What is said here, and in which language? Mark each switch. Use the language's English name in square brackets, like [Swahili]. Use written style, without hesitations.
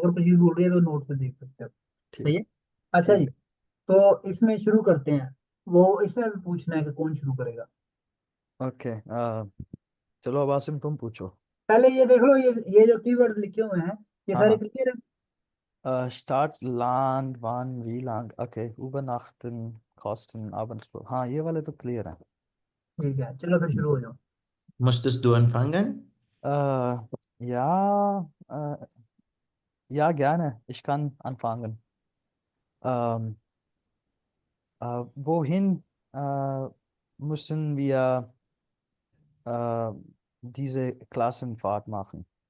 [Hindi] अगर कोई चीज भूल रही है तो नोट पे देख सकते हो। ठीक सही है। अच्छा जी, ठीक। तो इसमें शुरू करते हैं। वो इसमें भी पूछना है कि कौन शुरू करेगा। ओके, चलो अब आसिम तुम पूछो। पहले ये देख लो, ये जो कीवर्ड लिखे हुए हैं, ये हाँ सारे हाँ। क्लियर है? [German] Start, Land, wann, wie lang, okay, übernachten, Kosten, Abendspur, [Hindi] हाँ ये वाले तो क्लियर हैं। ठीक है, चलो फिर शुरू हो जाओ। [German] Musstest du anfangen? Ja, ja, gerne, ich kann anfangen. Ähm, wohin müssen wir äh, diese Klassenfahrt machen?